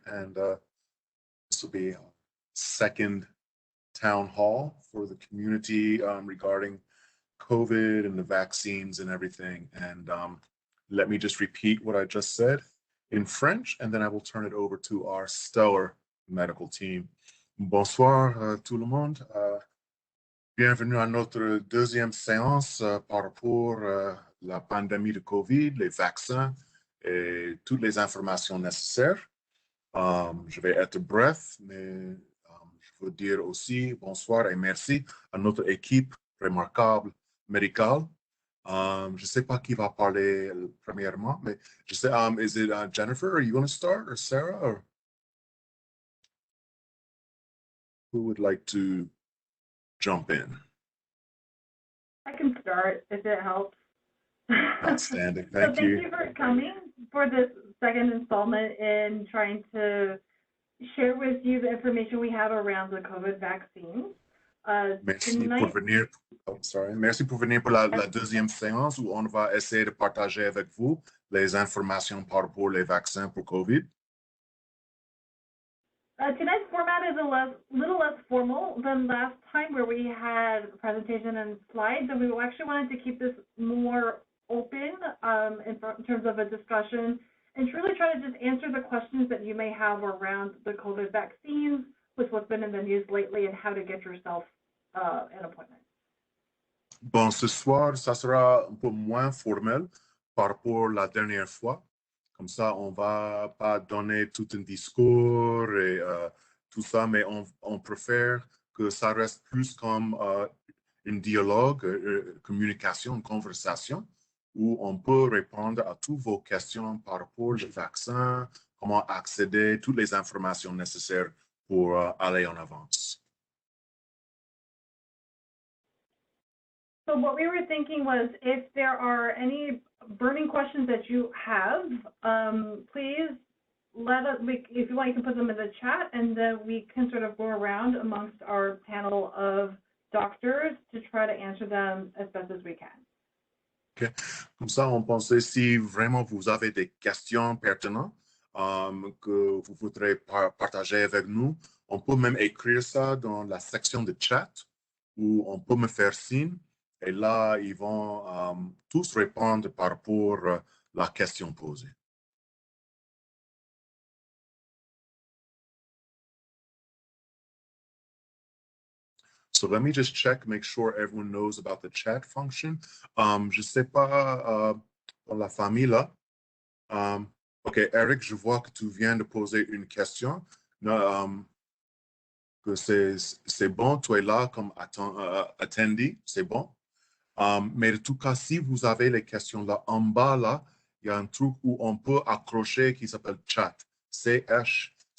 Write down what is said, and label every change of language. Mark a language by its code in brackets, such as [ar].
[en] And this will be a second town hall for the community regarding COVID and the vaccines and everything. And let me just repeat what I just said in French, and then I will turn it over to our stellar medical team. [fr] Bonsoir, tout le monde. Bienvenue à notre deuxième séance par rapport à la pandémie de COVID, les vaccins et toutes les informations nécessaires. Je vais être bref, mais je veux dire aussi bonsoir et merci à notre équipe remarquable médicale. Je ne sais pas qui va parler premièrement, mais je sais, [en] is it Jennifer? Are you going to start, or Sarah, or who would like to jump in? I can start if it helps. Outstanding. Thank you. Thank you for coming for this second installment in trying to share with you the information we have around the COVID vaccine. [fr] Merci pour venir. [en] Oh, sorry. [fr] Merci pour venir pour la deuxième séance où on va essayer de partager avec vous les informations par rapport aux vaccins pour COVID. [en] Tonight's format is a little less formal than last time, where we had a presentation and slides, and we actually wanted to keep this more open in terms of a discussion and truly try to just answer the questions that you may have around the COVID vaccines, with what's been in the news lately, and how to get yourself an appointment. [fr] Bon, ce soir, ça sera un peu moins formel par rapport à la dernière fois. Comme ça, on ne va pas donner tout un discours et tout ça, mais on préfère que ça reste plus comme un dialogue, communication, une conversation, où on peut répondre à toutes vos questions par rapport au vaccin, comment accéder, toutes les informations nécessaires pour aller en avance. [en] So what we were thinking was, if there are any burning questions that you have, please let us, if you want, you can put them in the chat, and then we can sort of go around amongst our panel of doctors to try to answer them as best as we can. Okay. [fr] Comme ça, on pensait, si vraiment vous avez des questions pertinentes que vous voudrez partager avec nous, on peut même écrire ça dans la section de chat, où on peut me faire signe. Et là, ils vont tous répondre par rapport à la question posée. [en] So let me just check, make sure everyone knows about the chat function. [fr] Je ne sais pas dans la famille là. OK, Eric, je vois que tu viens de poser une question. Que c'est bon, tu es là comme attendee, c'est bon. Mais en tout cas, si vous avez les questions là, en bas, là, il y a un truc où on peut accrocher qui s'appelle chat, C-H-A-T.